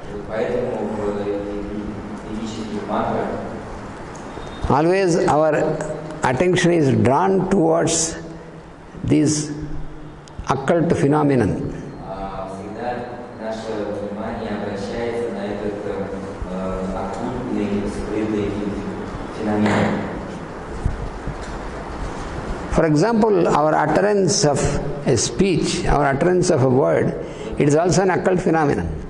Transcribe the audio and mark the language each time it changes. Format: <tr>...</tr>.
<ru>Поэтому в ведических мантрах</ru> <en>always our attention is drawn towards this occult phenomenon.</en> <ru>Всегда наше внимание обращается на этот оккультный, скрытый феномен.</ru> <en>For example, our utterance of a speech, our utterance of a word, it is also an occult phenomenon.</en>